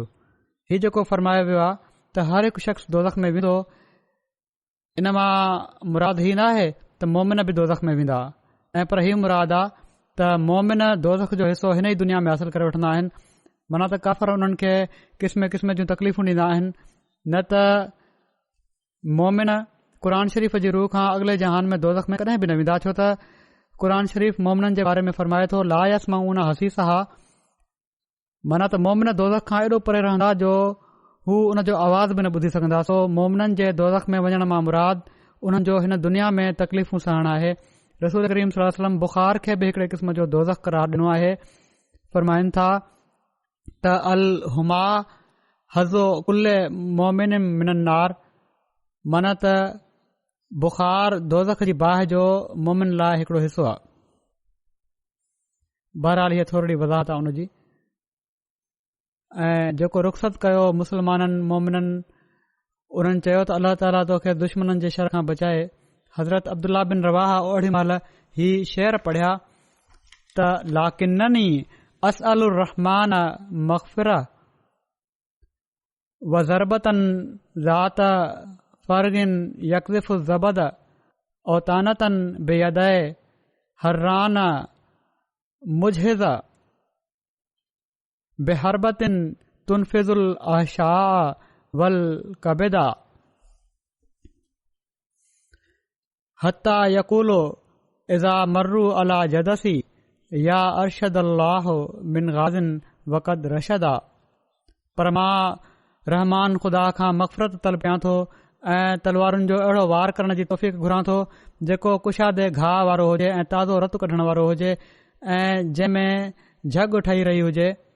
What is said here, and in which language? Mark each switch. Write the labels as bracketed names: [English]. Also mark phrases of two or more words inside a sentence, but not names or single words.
[Sindhi] हीउ जेको फ़रमायो वियो आहे त हर हिकु शख़्स दोज़ख में वेंदो, इन मां मुराद ही न आहे त मोमिन बि दोज़ख में वेंदा ऐं पर हीउ मुराद आहे त मोमिन दोज़ख जो हिसो हिन ई दुनिया में हासिल करे वठंदा आहिनि। माना त काफ़र उन्हनि खे क़िस्म क़िस्म जूं तकलीफ़ूं ॾींदा आहिनि। न त मोमिन क़ुर शरीफ़ जी रूह खां अॻिले जहान में दोज़ख में कॾहिं बि न वेंदा, छो त क़ुर शरीफ़ मोमिननि जे बारे में फ़रमाए थो [Arabic] لا يسمعون حسيسها, [Sindhi] माना त मोमिन दोज़ख खां एॾो परे रहंदा जो हू उन जो आवाज़ बि न ॿुधी सघंदा। सो मोमिननि जे दोज़ख में वञण मां मुराद उन्हनि जो हिन दुनिया में तकलीफ़ूं सहण आहे। रसूल करीम [Arabic] صلى الله عليه وسلم [Sindhi] बुख़ार खे बि हिकिड़े क़िस्म जो दोज़ख करार ॾिनो आहे। [Arabic] फ़रमाइनि था त الحمى حظ كل مؤمن من النار, [Sindhi] माना त बुख़ार दोज़ख जी बाहि जो मोमिन लाइ हिकिड़ो हिसो आहे। बहरहाल हीअ थोरी वज़ाहत आहे उनजी। ऐं जेको रुख़सत कयो मुसलमाननि मोमिननि, उन्हनि चयो त अल्लाह ताला तोखे दुश्मननि जे शर खां बचाए। हज़रत अब्दुल्ला बिन रवाहा ओड़ी महिल ही शेर पढ़िया त [Arabic] لكنني أسأل الرحمن مغفرة وضربة ذات فرغ تقذف الزبد أو طعنة بيدي حران مجهزة بحربة تنفذ الأحشاء والكبدا حتى يقولوا إذا مروا على جدثي يا أرشد الله من غاز وقد رشدا. [Sindhi] पर मां रहमान ख़ुदा खां मग़फ़रत तलबियां थो ऐं तलवारुनि जो अहिड़ो वार करण जी तौफ़ीक़ घुरां थो जेको कुशादे घाह वारो हुजे ऐं ताज़ो रतु कढण वारो हुजे ऐं जंहिं में झग ठही रही हुजे